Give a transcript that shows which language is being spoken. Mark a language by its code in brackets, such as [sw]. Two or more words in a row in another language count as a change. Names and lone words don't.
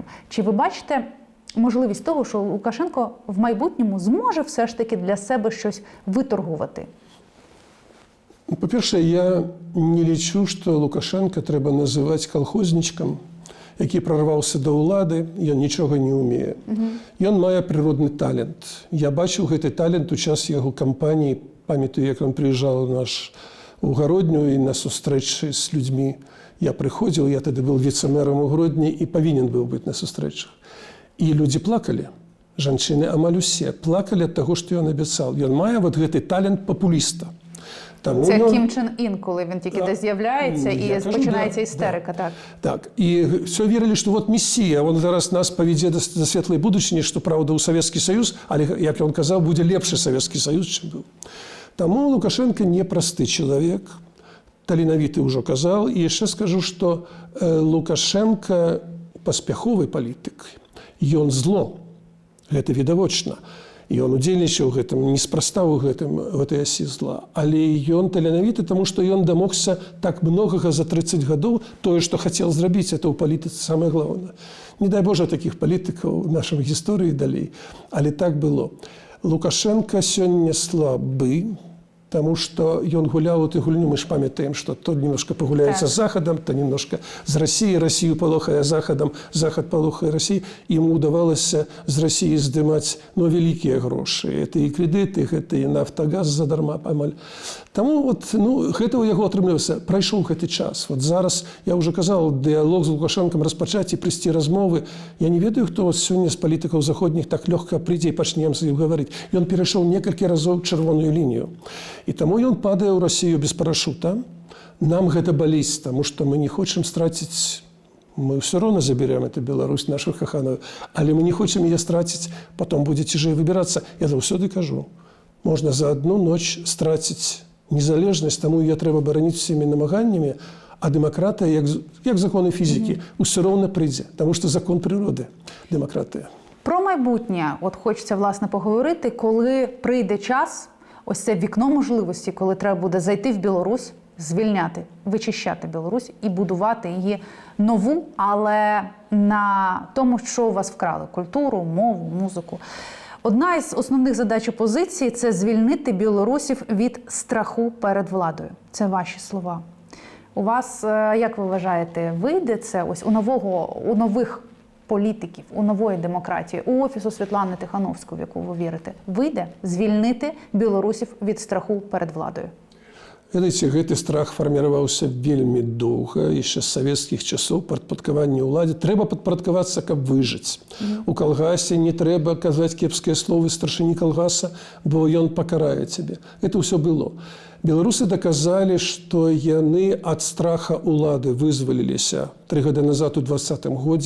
[uk] Чи ви бачите можливість того, що Лукашенко в майбутньому зможе все ж таки для себе щось виторгувати? По-перше, я не лічу, що Лукашенка треба називати колхозничком, який прорвався до влади, ён нічого не вміє. [be] Ён мае природний талент. Я бачив гэты талент у час яго кампаніі, памятаю, як ён прыязджаў у Гародню і на сустрэчы з людзьмі. Я прыходзіў, я тады быў віцэ-мэрам у Гродні і павінен быў быць на сустрэчах. І людзі плакалі. Жанчыны амаль усе плакалі ад таго, што ён абяцаў. Ён мае вот гэты талент папуліста. [uk] Це Кім Чен Ін, коли він тільки десь з'являється і починається істерика. Так. Так. І все вірили, що от Месія, він зараз нас поведе до світлої будучині, що, правда, у Совєтський Союз, але, як він казав, буде ліпший Совєтський Союз, чим був. Тому Лукашенко непростий чоловік, [be] таленавіты ўжо казаў. І яшчэ скажу, што Лукашенко паспяховы палітык. Ён зло. Гэта відавочна. І ён удзельнічаў гэтым, неспроста ў гэтай асі зла. Але ён таленавіты, таму што ён дамогся так многага за 30 гадоў. Тое, што хацеў зрабіць, это ў палітыцы самае галоўнае. Не дай Божа такіх палітыкаў у нашай гісторыі далей. Але так было. Лукашенко сёння слабы, тому что ён гуляў эту гульню, мы ж памятаем, [ru] что то немножко погуляется с Западом, то немножко с Россией, Россию полохая Западом, Запад полохая Россией. Ему удавалось с России здымаць, великие гроши. Это и кредиты, это и Нафтогаз задарма памаль. [be] Тому вот, гэта ў яго атрымлівалася. Прайшоў гэты час. Вот зараз, я уже казал, дыялог з Лукашенком распачаць і прыйсці размовы. Я не ведаю, хто сёння з палітыкаў заходніх так лёгка прыйдзе і пачне з ім гаварыць. Ён перайшоў некалькі разоў чырвоную лінію. І таму ён падае ў Расію без парашута. Нам гэта баліць, таму што мы не хочам страціць, мы ўсё роўна заберем эту Беларусь, нашу каханую, але мы не хочам яе страціць, потом будзе цяжэй выбірацца. Я заўсёды кажу, можна за одну ноч страціць незалежнасць, таму яе трэба бараніць усімі намаганнямі, а дэмакратыя, як законы фізікі, ўсё роўна прыйдзе, таму што закон прыроды – дэмакратыя. [uk] Про майбутнє от хочеться, власне, поговорити, коли прийде час, ось це вікно можливості, коли треба буде зайти в Білорусь, звільняти, вичищати Білорусь і будувати її нову, але на тому, що у вас вкрали – культуру, мову, музику. Одна із основних задач опозиції – це звільнити білорусів від страху перед владою. Це ваші слова. У вас, як ви вважаєте, вийде це ось у нових політиків, у нової демократії, у Офісу Світлани Тихановської, в яку ви вірите, вийде звільнити білорусів від страху перед владою? [be] Ведаеце, гэты страх фарміраваўся вельмі доўга, яшчэ з савецкіх часоў, падпарадкавання ўладзе. Трэба падпарадкавацца, каб выжыць. У калгасе не трэба казаць кепскія словы старшыні калгаса, бо ён пакарае цябе. Это ўсё было. Беларусы даказалі, што яны ад страха ўлады вызваліліся 3 гады назад у 2020 годзе.